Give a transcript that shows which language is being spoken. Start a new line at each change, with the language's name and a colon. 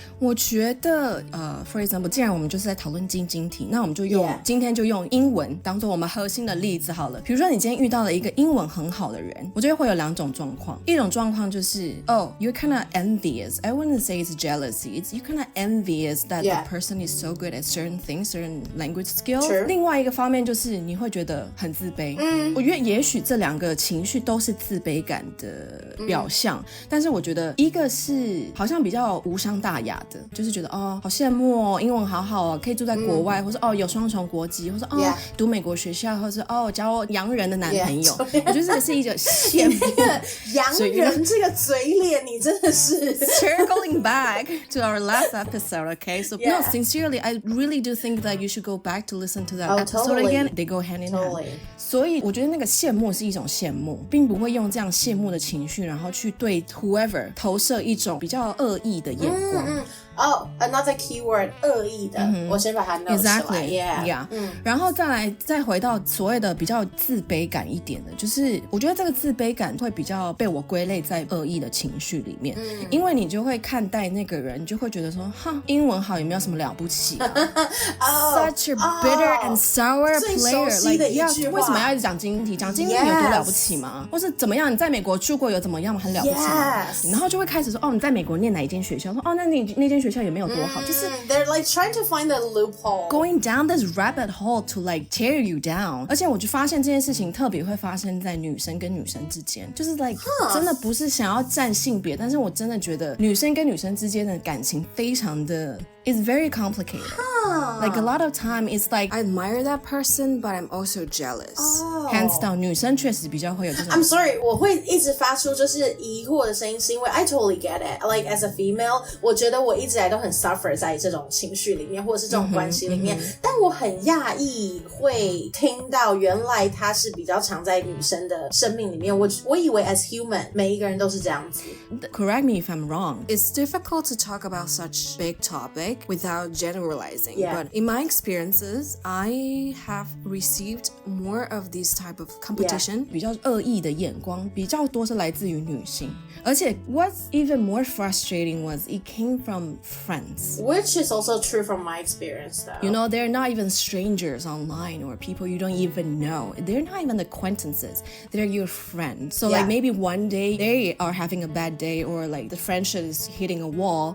Chinese: 我觉得
English: for example
Chinese: 既然我们就是在讨论晶晶题，那我们就用今天就用英文当做我们核心的例子好了。比如说你今天遇到了一个英文很好的人，我觉得会有两种状况，一种状况就是
English: Oh, you're kind of
Chinese: envious. I wouldn't say it's jealousy. You're kind of
English: envious that Yeah. the person is so good at certain things, certain language skills. True.
Chinese: 另外一个方面就是你会觉得很自卑。我觉得也许这两个情绪都是自卑感的表象，但是我觉得一个是好像比较无伤大雅的，就是觉得哦好羡慕哦，英文好好哦，可以住在国外，或是哦有双重国籍，或是哦
English: Yeah.
Chinese: 读美国学校，或是哦交洋人的男朋友。
English: Yeah.
Chinese: 我觉得这个是一个羡慕。洋人这个嘴脸，你真的是。
English: Circling back to our last episode, okay? So Yeah. no, sincerely, I really do think that you should go back to listen to that episode totally. again. They go hand in hand. Totally.
Chinese: 所以我觉得那个羡慕是一种羡慕，并不会用这样羡慕的情绪，然后去对 whoever 投射一种比较恶意的眼光。
English: another keyword
Chinese: 恶意的，我先把它 note 起来
English: Exactly, yeah.
Chinese: 然后再回到所谓的比较自卑感一点的，就是我觉得这个自卑感会比较被我归类在恶意的情绪里面，因为你就会看待那个人，你就会觉得说，哈，英文好也没有什么了不起，
English: Such a bitter and sour
Chinese: 最熟悉
English: player,
Chinese: 的一句话为什么要一直讲经济？讲经济有多了不起吗？或是怎么样？你在美国住过有怎么样很了不起吗？
English: Yes.
Chinese: 然后就会开始说，哦，你在美国念哪一间学校？说，哦，那你那间学校也没有多好，就是。
English: They're like trying to find a loophole. Going down this rabbit hole to like tear you down.
Chinese: 而且我就发现这件事情特别会发生在女生跟女生之间，就是 like 真的不是想要占性别，但是我真的觉得女生跟女生之间的感情非常的
English: It's very complicated. Like a lot of time, it's like I admire that person, but I'm also jealous. Hands down,
Chinese: 女生确实比较会有这种。
English: I'm sorry,
Chinese: 我会一直发出就是疑惑的声音，是因为
English: I totally get it. Like as a female,
Chinese: 我觉得我一直来都很 suffer 在这种情绪里面，或者是这种关系里面。但我很讶异会听到原来它是比较常在女生的生命里面。我以为
English: as human,
Chinese: 每一个人都是这样子。
English: Correct me if I'm wrong. It's difficult to talk about such big topic without generalizing. Yeah. But in my experiences, I have received more of this type of competition.
Chinese: 比较恶意的眼光比较多是来自于女性。而且
English: what's even more frustrating was it came from friends. Which is also true from my experience though. You know, they're not even strangers online or people you don't even know. They're not even acquaintances. They're your friends. So like maybe one day they are having a bad day or like the friendship is hitting a wall.